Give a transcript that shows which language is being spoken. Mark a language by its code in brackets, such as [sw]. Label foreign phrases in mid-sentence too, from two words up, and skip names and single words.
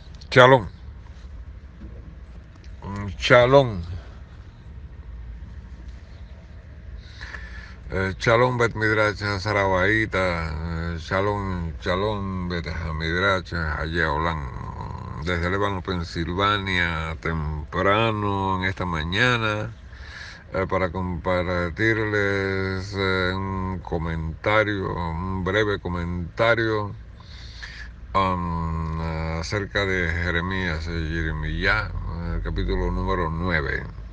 [he] שלום שלום שלום בית מדרש Sarabaita שלום בית מדרש Hayeolan, [es] desde Lébano, Pensilvania, temprano en esta mañana, para compartirles un breve comentario acerca de Jeremías, Jeremías, capítulo número 9.